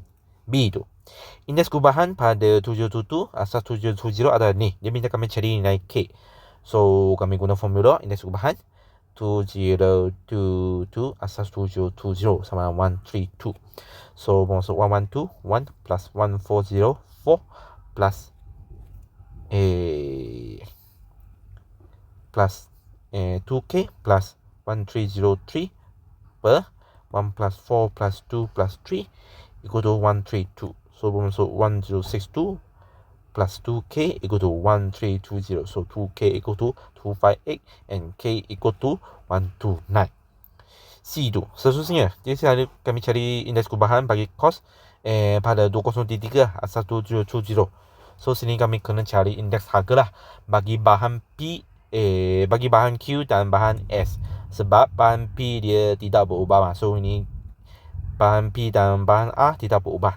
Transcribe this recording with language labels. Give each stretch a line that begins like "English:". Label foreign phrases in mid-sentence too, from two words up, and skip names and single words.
Malay: B tu. Indeks gubahan pada 777 asas 770 ada ni. Dia minta kami cari nilai K. So kami guna formula indeks gubahan 2022 asas 770 sama dengan 132. So masuk 112 1 plus 1404 plus plus 2K plus 1303 per 1 plus 4 plus 2 plus 3
English: equal to
Malay: 132. So masuk 1062 plus 2K
English: equal to
Malay: 1320.
English: So 2K equal to 258 and K equal to 129.
Malay: C tu. Seterusnya, jadi saya kami cari indeks gubahan bagi kos pada 2033 asal 770. So sini kami kena cari indeks harga lah bagi bahan P, bagi bahan Q dan bahan S. Sebab bahan P dia tidak berubah lah. So ini bahan P dan bahan A tidak berubah.